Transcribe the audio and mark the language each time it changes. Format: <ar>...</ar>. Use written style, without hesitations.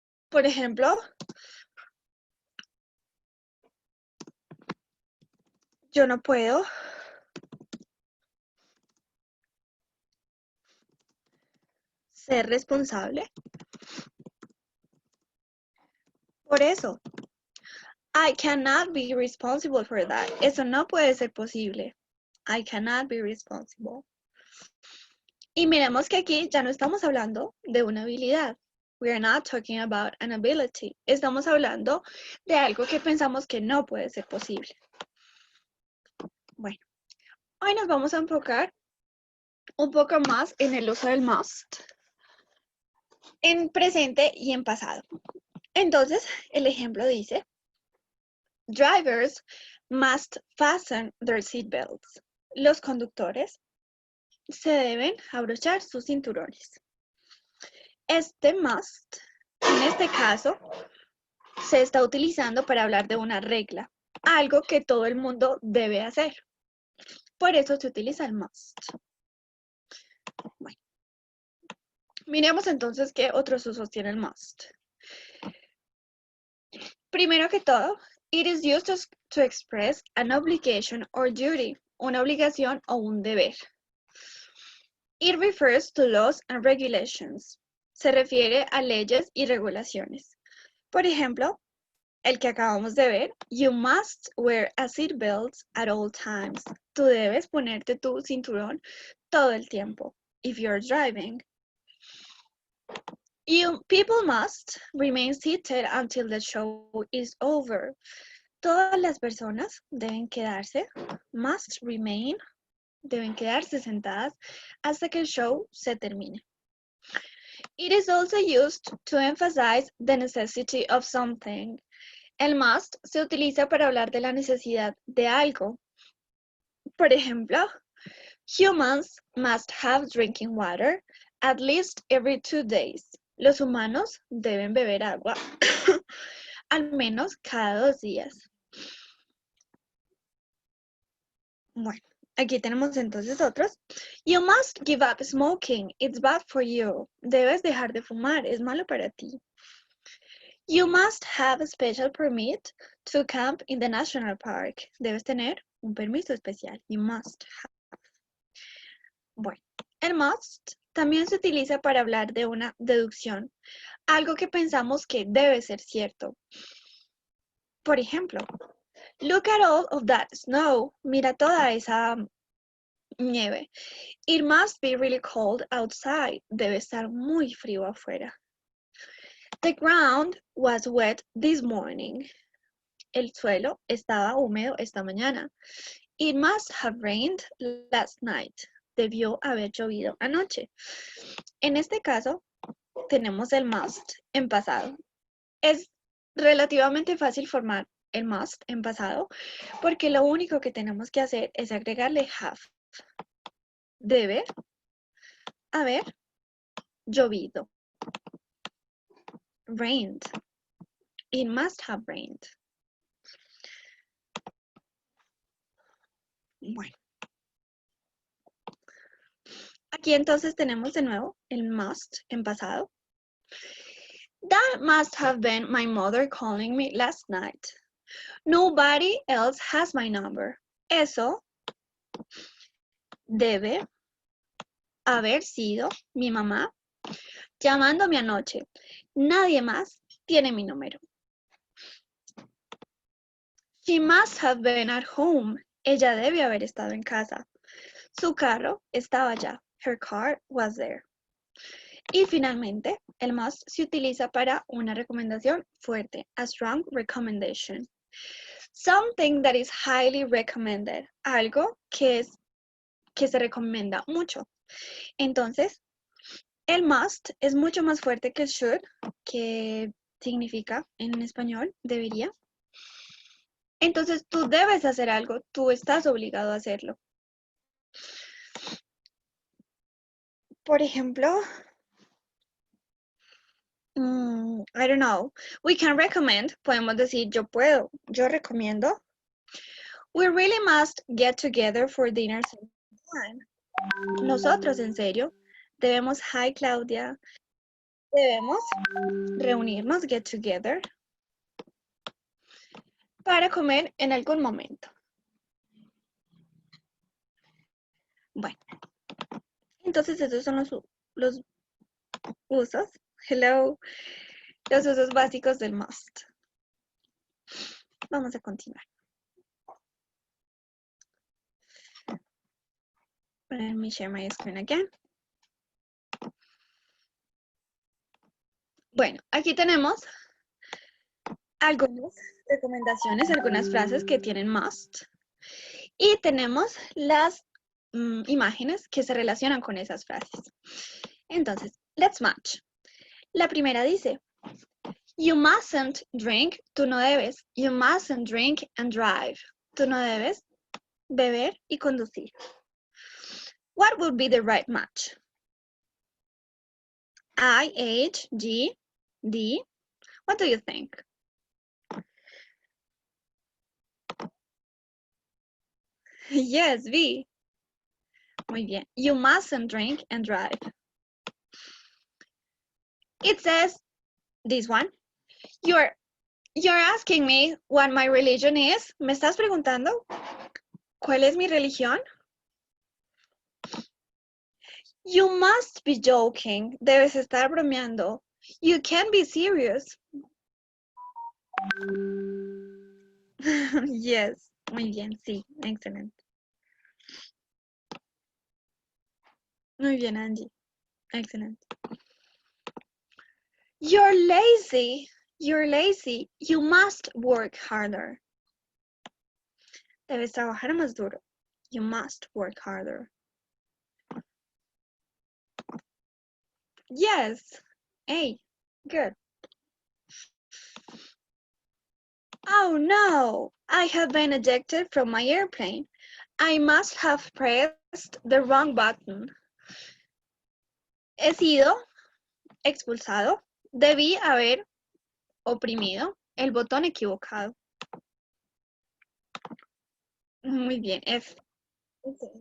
<es>Por ejemplo, yo no puedo ser responsable por eso.</es> <en>I cannot be responsible for that.</en> <es>Eso no puede ser posible.</es> <en>I cannot be responsible.</en> <es>Y miremos que aquí ya no estamos hablando de una habilidad.</es> <en>We are not talking about an ability.</en> <es>Estamos hablando de algo que pensamos que no puede ser posible. Bueno, hoy nos vamos a enfocar un poco más en el uso del must, en presente y en pasado. Entonces, el ejemplo dice,</es> <en>drivers must fasten their seatbelts.</en> <es>Los conductores se deben abrochar sus cinturones. Este must, en este caso, se está utilizando para hablar de una regla, algo que todo el mundo debe hacer. Por eso se utiliza el must. Bueno, miremos entonces qué otros usos tiene el must. Primero que todo,</es> <en>it is used to express an obligation or duty,</en> <es>una obligación o un deber.</es> <en>It refers to laws and regulations.</en> <es>Se refiere a leyes y regulaciones. Por ejemplo, el que acabamos de ver,</es> <en>you must wear a seatbelt at all times.</en> <es>Tú debes ponerte tu cinturón todo el tiempo,</es> <en>if you're driving. People must remain seated until the show is over.</en> <es>Todas las personas deben quedarse,</es> <en>must remain,</en> <es>deben quedarse sentadas hasta que el show se termine.</es> <en>It is also used to emphasize the necessity of something.</en> <es>El must se utiliza para hablar de la necesidad de algo. Por ejemplo,</es> <en>humans must have drinking water at least every 2 days.</en> <es>Los humanos deben beber agua al menos cada 2 días. Bueno, aquí tenemos entonces otros.</es> <en>You must give up smoking. It's bad for you.</en> <es>Debes dejar de fumar. Es malo para ti.</es> <en>You must have a special permit to camp in the national park.</en> <es>Debes tener un permiso especial.</es> <en>You must have.</en> <es>Bueno, el must también se utiliza para hablar de una deducción, algo que pensamos que debe ser cierto. Por ejemplo,</es> <en>look at all of that snow.</en> <es>Mira toda esa nieve.</es> <en>It must be really cold outside.</en> <es>Debe estar muy frío afuera.</es> <en>The ground was wet this morning.</en> <es>El suelo estaba húmedo esta mañana.</es> <en>It must have rained last night.</en> <es>Debió haber llovido anoche. En este caso, tenemos el must en pasado. Es relativamente fácil formar el must en pasado porque lo único que tenemos que hacer es agregarle have. Debe haber llovido. Rained.</es> <en>It must have rained.</en> <es>Bueno. Aquí entonces tenemos de nuevo el must en pasado.</es> <en>That must have been my mother calling me last night. Nobody else has my number.</en> <es>Eso debe haber sido mi mamá llamándome anoche. Nadie más tiene mi número.</es> <en>She must have been at home.</en> <es>Ella debe haber estado en casa. Su carro estaba allá.</es> <en>Her car was there.</en> <es>Y finalmente, el must se utiliza para una recomendación fuerte.</es> <en>A strong recommendation. Something that is highly recommended.</en> <es>Algo que se recomienda mucho. Entonces, el must es mucho más fuerte que el should, que significa en español debería. Entonces, tú debes hacer algo, tú estás obligado a hacerlo. Por ejemplo,</es> <en>I don't know, we can recommend,</en> <es>podemos decir yo puedo, yo recomiendo.</es> <en>We really must get together for dinner sometime.</en> <es>Nosotros, en serio, debemos,</es> <en>hi Claudia,</en> <es>debemos reunirnos,</es> <en>get together,</en> <es>para comer en algún momento. Bueno, entonces esos son los usos,</es> <en>hello,</en> <es>los usos básicos del must. Vamos a continuar.</es> <en>Let me share my screen again.</en> <es>Bueno, aquí tenemos algunas recomendaciones, algunas frases que tienen must. Y tenemos las imágenes que se relacionan con esas frases. Entonces,</es> <en>let's match.</en> <es>La primera dice,</es> <en>you mustn't drink,</en> <es>tú no debes.</es> <en>You mustn't drink and drive.</en> <es>Tú no debes beber y conducir.</es> <en>What would be the right match? I, H, G, D. What do you think? Yes, B.</en> <es>Muy bien.</es> <en>You mustn't drink and drive. It says, this one, you're asking me what my religion is.</en> <es>¿Me estás preguntando cuál es mi religión?</es> <en>You must be joking.</en> <es>Debes estar bromeando.</es> <en>You can't be serious. Yes.</en> <es>Muy bien, sí. Excelente. Muy bien, Angie. Excelente.</es> <en>You're lazy. You're lazy. You must work harder.</en> <es>Debes trabajar más duro.</es> <en>You must work harder. Yes. Hey, good. Oh no, I have been ejected from my airplane. I must have pressed the wrong button.</en> <es>He sido expulsado. Debí haber oprimido el botón equivocado. Muy bien, F. F.</es>